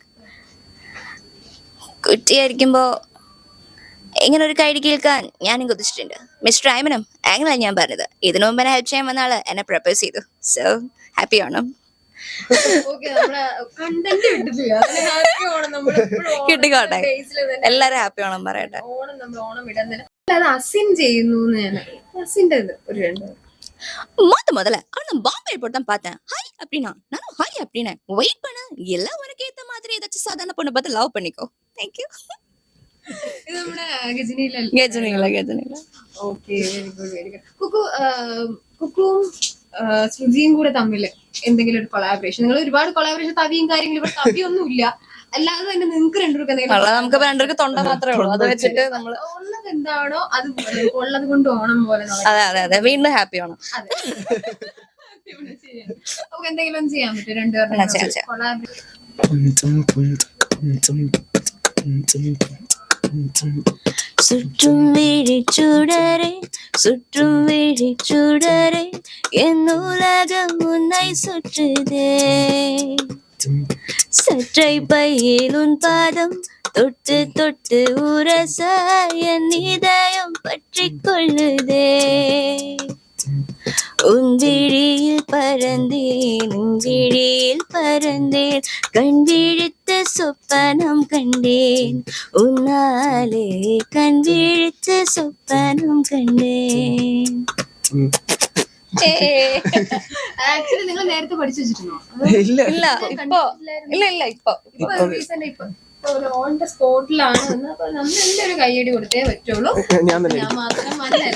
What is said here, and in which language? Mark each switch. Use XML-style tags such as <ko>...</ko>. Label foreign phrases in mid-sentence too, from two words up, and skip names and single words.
<ml>കുട്ടിയായിരിക്കുമ്പോ ഇങ്ങനെ ഒരു കൈഡി കേൾക്കാൻ ഞാനും കൊതിച്ചിട്ടുണ്ട്. മിസ്റ്റർ ഐമനം അങ്ങനെ ഞാൻ പറഞ്ഞത്. ഇതിനു മുമ്പ് എന്നെ ഹെൽപ്പ് ചെയ്യാൻ വന്ന ആള് എന്നെ പ്രപ്പോസ് ചെയ്തു.</ml> <en>so happy Onam.</en> <ml>കിട്ടിക്കോട്ടെ, എല്ലാരും ഹാപ്പി ഓണം പറയട്ടെ.</ml> <ta>முதல்ல அவன பாம்பே போட்டு தான் பார்த்தேன். ஹாய் அப்படின்னா நானும் ஹாய் அப்படின்னேன். வெயிட் பண்ண எல்லாம் உனக்கு ஏத்த மாதிரி ஏதாச்சும் சாதாரண பொண்ணு பார்த்து லவ் பண்ணிக்கோ. தேங்க்யூ.</ta> <ml>ഗജനിയില. കുക്കും ശ്രുതിയും കൂടെ തമ്മില് എന്തെങ്കിലും ഒരു കൊളാബറേഷൻ? നിങ്ങൾ ഒരുപാട് കൊളാബറേഷൻ തവിയും കാര്യങ്ങളും, ഇവിടെ തവിയൊന്നും ഇല്ല. അല്ലാതെ തന്നെ നിങ്ങൾക്ക് രണ്ടുപേർക്ക് എന്തെങ്കിലും? നമുക്ക് രണ്ടുപേർക്ക് തൊണ്ട മാത്രമേ ഉള്ളൂ. അത് വെച്ചിട്ട് നമ്മൾ ഉള്ളത് എന്താണോ അത് ഉള്ളത് കൊണ്ട് ഓണം പോലെ. അതെ വീണ്ടും ഹാപ്പി ഓണം. നമുക്ക് എന്തെങ്കിലും ചെയ്യാൻ പറ്റും രണ്ടുപേരുടെ കൊളാബറേഷൻ?</ml> <ta>சுற்றும் விழி சுடரே சுற்றும் விழி சுடரே என் உலகம் உன்னை சுற்றுதே சற்றை பையில் உன் பாதம் தொட்டு தொட்டு உரச என் இதயம் பற்றிக் கொள்ளுதே உன் விழியில் பறந்தேன் உன் விழியில் பறந்தேன் கண் விழித்து சொப்பனம் கண்டேன் உன்னாலே கண் விழித்து சொப்பனம் കണ്ടേൻ.</ta> <ml>ആക്ച്വലി നിങ്ങൾ നേരത്തെ പഠിച്ചു വെച്ചിരുന്നോ? ഇപ്പൊ</ml> <en>on the spot-ilaanu.</en> <ml>നല്ലൊരു കയ്യടി കൊടുത്തേ പറ്റുള്ളൂ. ഞാൻ മാത്രം മല്ലല്ല.</ml>